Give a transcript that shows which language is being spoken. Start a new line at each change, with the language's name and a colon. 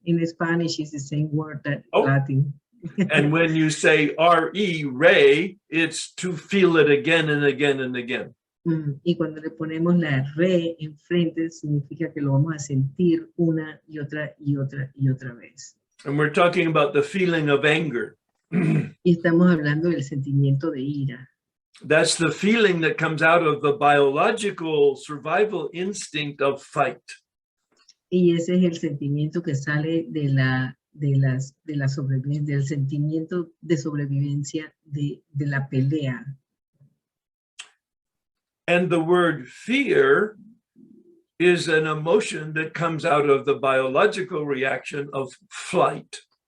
English: In Spanish is the same word that Latin. And when you say re, it's to feel it again and again and again.
Spanish: Y cuando le ponemos la re enfrente, significa que lo vamos a sentir una y otra y otra y otra vez.
English: And we're talking about the feeling of anger.
Spanish: Y estamos hablando del sentimiento de ira.
English: That's the feeling that comes out of the biological survival instinct of fight.
Spanish: Y ese es el sentimiento que sale de la sobrevivencia, del sentimiento de sobrevivencia de la pelea.
English: And the word fear is an emotion that comes out of the biological reaction of flight.